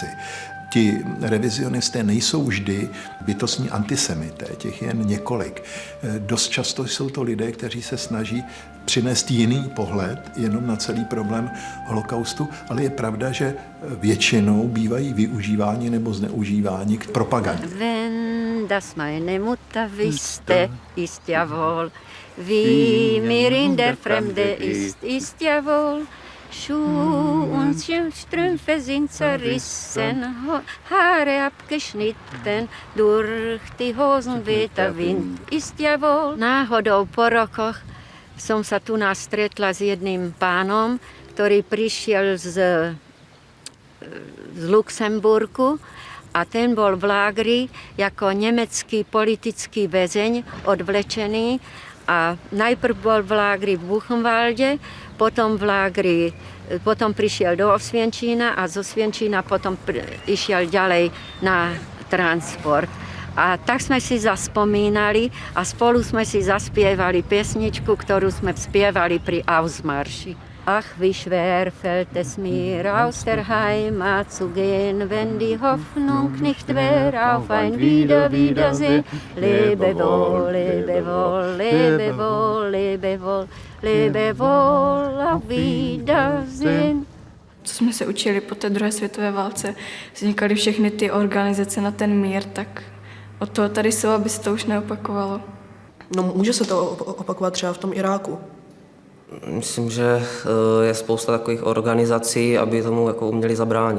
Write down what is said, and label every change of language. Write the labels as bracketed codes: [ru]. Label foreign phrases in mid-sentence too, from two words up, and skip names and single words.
[cs] Ti revizionisté nejsou vždy bytostní antisemité, těch jen několik. Dost často jsou to lidé, kteří se snaží přinést jiný pohled jenom na celý problém holokaustu, ale je pravda, že většinou bývají využíváni nebo zneužíváni k propagandě. [de] Wenn das meine Mutter wüsste, ist jawohl, wie mir in der Fremde ist jawohl. Schuh und Strümpfe sind zerrissen, Haare abgeschnitten, durch die Hosen weht der Wind, ist jawohl. [sk] Náhodou po rokoch som sa tu stretla s jedným pánom, ktorý prišiel z Luxemburgu a ten bol v lágri ako nemecký politický väzeň odvlečený a najprv bol v lágri v Buchenwalde, potom v lágri, potom prišiel do Osvienčína a z Osvienčína potom išiel ďalej na transport. A tak sme si zaspomínali a spolu sme si zaspievali pesničku, ktorú sme spievali pri Ausmarši. [de] Ach, wie schwer fällt es mir, aus der Heimat zu gehen, wenn die Hoffnung nicht wär auf ein Wiedersehen. Lebe wohl, lebe wohl, lebe wohl, lebe wohl, lebe wohl, auf Wiedersehen. [cs] Co jsme se učili po té druhé světové válce, vznikaly všechny ty organizace na ten mír, tak od toho tady jsou, aby se to už neopakovalo. No, může se to opakovat třeba v tom Iráku? Myslím, že je spousta takových organizací, aby tomu jako uměli zabránit.